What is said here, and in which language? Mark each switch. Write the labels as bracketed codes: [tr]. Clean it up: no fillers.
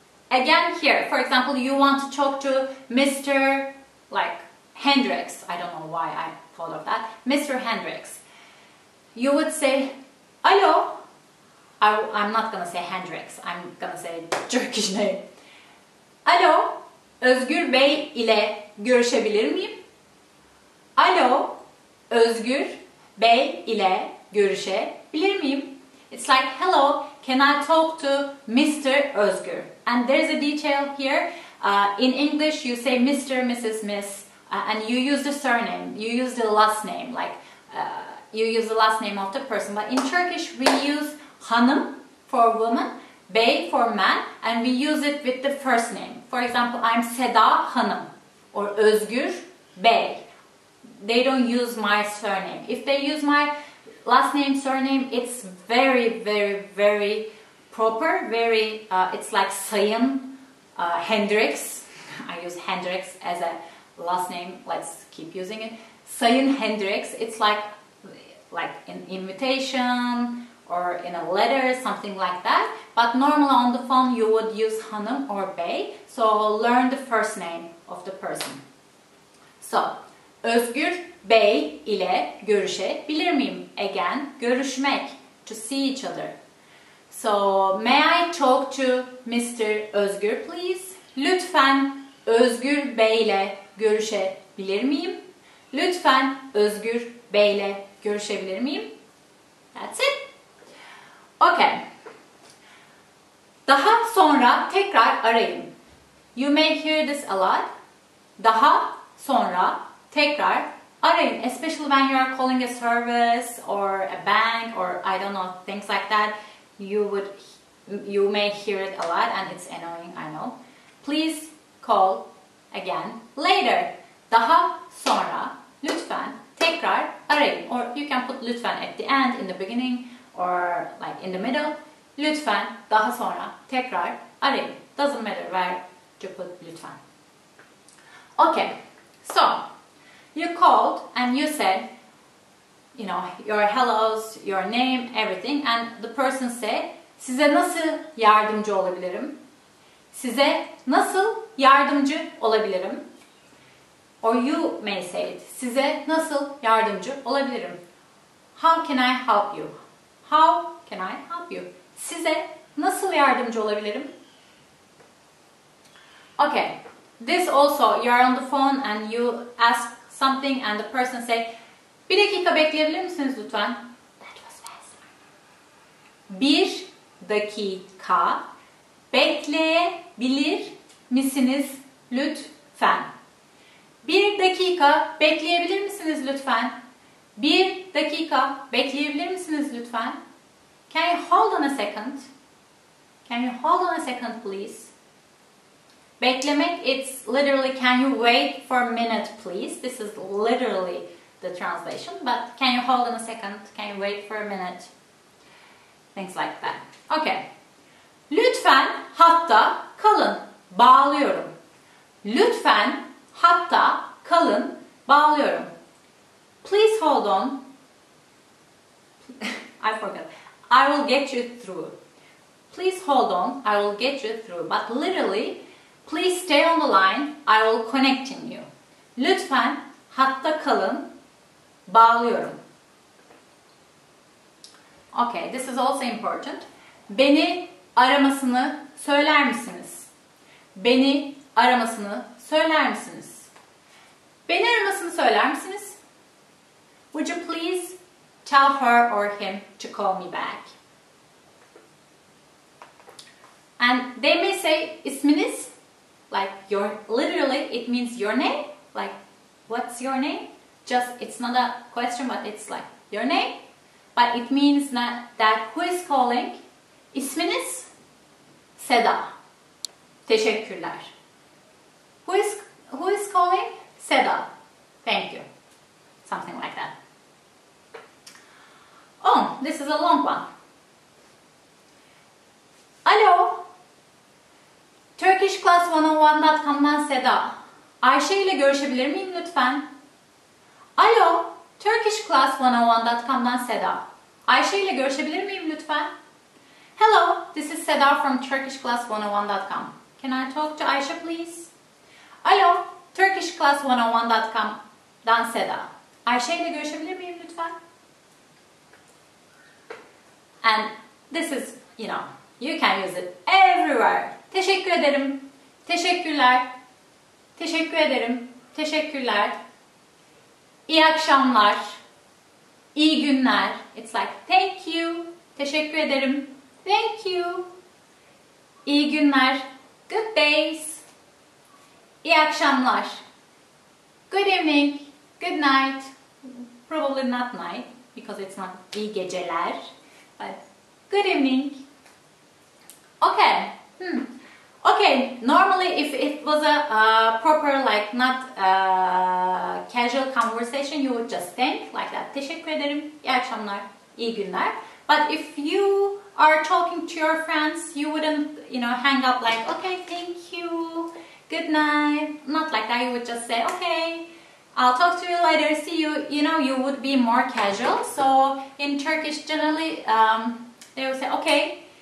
[en] Again here, for example, you want to talk to Mr. like Hendricks. I don't know why I thought of that. Mr. Hendricks. You would say, alo. I'm not gonna say Hendricks. I'm gonna say Turkish name. [tr] Alo, Özgür Bey ile görüşebilir miyim? Alo, Özgür Bey ile görüşebilir miyim? [en] It's like, hello, can I talk to Mr. Özgür? And there's a detail here. In English, you say Mr., Mrs., Miss, and you use the surname, you use the last name, like you use the last name of the person. But in Turkish, we use hanım for woman, bey for man, and we use it with the first name. For example, I'm Seda Hanım or Özgür Bey. They don't use my surname. If they use my last name, surname, it's very, very, very proper. Very, it's like Sayın Hendricks. I use Hendricks as a last name. Let's keep using it. Sayın Hendricks. It's like an invitation or in a letter, something like that. But normally on the phone you would use hanım or bey. So learn the first name of the person. So, Özgür Bey ile görüşebilir miyim? Again, görüşmek, to see each other. So, may I talk to Mr. Özgür please? [tr] Lütfen Özgür Bey ile görüşebilir miyim? Lütfen Özgür Bey ile görüşebilir miyim? [en] That's it. Okay. [tr] Daha sonra tekrar arayın. [en] You may hear this a lot. [tr] Daha sonra tekrar arayın. [en] Especially when you are calling a service or a bank or I don't know, things like that. You may hear it a lot and it's annoying, I know. Please call again later. [tr] Daha sonra lütfen tekrar arayın. [en] Or you can put lütfen at the end, in the beginning or like in the middle. [tr] Lütfen daha sonra tekrar arayın. [en] Doesn't matter where to put lütfen. Okay, so you called and you said, you know, your hellos, your name, everything, and the person said, [tr] size nasıl yardımcı olabilirim? Size nasıl yardımcı olabilirim? [en] Or you may say it, [tr] size nasıl yardımcı olabilirim? [en] How can I help you? How can I help you? [tr] Size nasıl yardımcı olabilirim? [en] Okay, this also, you are on the phone and you ask something and the person say, [tr] bir dakika bekleyebilir misiniz lütfen? [en] That was fast. [tr] Bir dakika bekleyebilir misiniz lütfen? Bir dakika bekleyebilir misiniz lütfen? Bir dakika bekleyebilir misiniz lütfen? [en] Can you hold on a second? Can you hold on a second please? Beklemek, it's literally, can you wait for a minute please? This is literally the translation, but can you hold on a second? Can you wait for a minute? Things like that. Okay. [tr] Lütfen hatta kalın, bağlıyorum. Lütfen hatta kalın, bağlıyorum. [en] Please hold on. I forgot. I will get you through. Please hold on. I will get you through. But literally, please stay on the line. I will connect you. [tr] Lütfen hatta kalın, bağlıyorum. [en] Okay, this is also important. [tr] Beni aramasını söyler misiniz? Beni aramasını söyler misiniz? Beni aramasını söyler misiniz? [en] Would you please tell her or him to call me back? And they may say isminiz, like your, literally it means your name, like what's your name? Just, it's not a question, but it's like your name. But it means that who is calling? [tr] İsminiz? SEDA. Teşekkürler. [en] Who is calling? SEDA. Thank you. Something like that. Oh, this is a long one. [tr] Alo. TurkishClass101.com'dan SEDA. Ayşe ile görüşebilir miyim lütfen? Alo. TurkishClass101.com'dan SEDA. Ayşe ile görüşebilir miyim lütfen? [en] Hello, this is SEDA from TurkishClass101.com. Can I talk to Ayşe please? [tr] Alo, TurkishClass101.com'dan SEDA. Ayşe ile görüşebilir miyim lütfen? [en] And this is, you can use it everywhere. [tr] Teşekkür ederim. Teşekkürler. Teşekkür ederim. Teşekkürler. İyi akşamlar. İyi günler. [en] It's like thank you. [tr] Teşekkür ederim. [en] Thank you. [tr] İyi günler. [en] Good days. [tr] İyi akşamlar. [en] Good evening. Good night. Probably not night because it's not [tr] iyi geceler. [en] But good evening. Okay. Okay, normally if it was a proper, like not casual conversation, you would just thank like that. [tr] Teşekkür ederim, iyi akşamlar, iyi günler. [en] But if you are talking to your friends, you wouldn't, hang up like, okay, thank you, good night. Not like that, you would just say, okay, I'll talk to you later, see you. You would be more casual. So in Turkish, generally, they would say, okay.